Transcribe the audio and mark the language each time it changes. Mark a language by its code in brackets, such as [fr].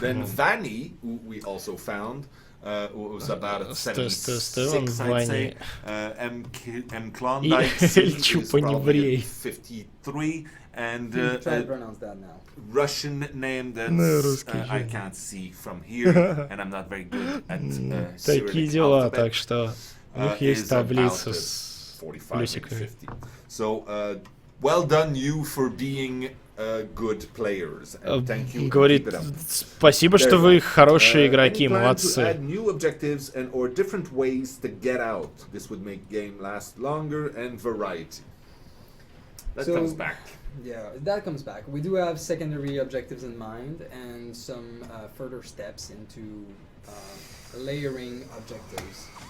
[en] Then Vanny, who we also found. Was about 76, I'd say. M. Klondike is probably 53, and Try to pronounce that now. Russian name that I can't see from here, and I'm not very good at [ru] Такие дела, так что у них есть таблица с 45 плюсиками. [en] 50. So, well done you for being good players. And thank you. [ru] Говорит, спасибо, что вы хорошие игроки, молодцы. [en] New objectives and or different ways to get out. This would make game last longer and variety. That comes back. Yeah, that comes back. We do have secondary objectives in mind and some further steps into layering objectives.